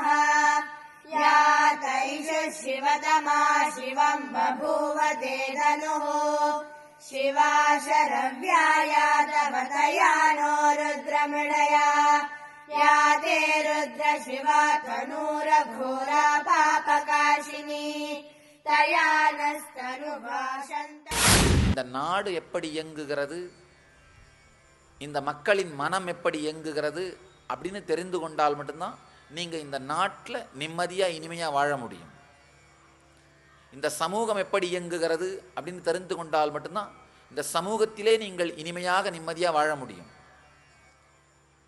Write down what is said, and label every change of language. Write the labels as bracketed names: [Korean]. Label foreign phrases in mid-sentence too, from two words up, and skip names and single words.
[Sanskrit] या तैष शिवतमा शिवं बभूव ते धनुः शिवा शरव्याया तव तया नो रुद्रमृडया। या ते रुद्र शिवा तनूरघोरा पापकाशिनी तया नस्तनुभाषन्त। [Tamil] இந்த நாடு எப்படி இயங்குகிறது, இந்த மக்களின் மனம் எப்படி இயங்குகிறது அப்படின்னு தெரிந்து கொண்டால் மட்டும்தான் நீங்கள் இந்த நாட்டில் நிம்மதியாக இனிமையாக வாழ முடியும். இந்த சமூகம் எப்படி இயங்குகிறது அப்படின்னு தெரிந்து கொண்டால் மட்டும்தான் இந்த சமூகத்திலே நீங்கள் இனிமையாக நிம்மதியாக வாழ முடியும்.